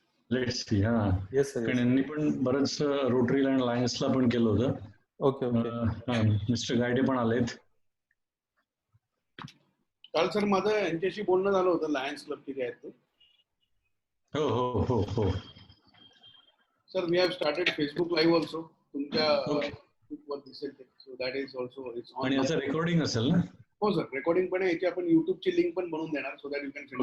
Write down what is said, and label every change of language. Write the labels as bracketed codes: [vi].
[en] Let's see. हा. Yes sir. [mr] कारण यांनी पण बरंच रोटरी अँड लायन्सला पण केलं होतं. [en] Okay okay. [mr] मिस्टर गायडे पण आलेत. काल सर माझं यांच्याशी बोलणं झालं होतं, लायन्स क्लबचे जे आहेत ते. हो हो हो हो. [en] Sir, we have started Facebook Live also. [mr] तुमच्या [en] Okay. [mr] वर दिसेल ते. [en] So that is also it's on. [mr] आणि याचं रेकॉर्डिंग असेल ना? हो सर, रेकॉर्डिंग पण आहे. याची आपण YouTubeची लिंक पण बनवून देणार [en] so that you can send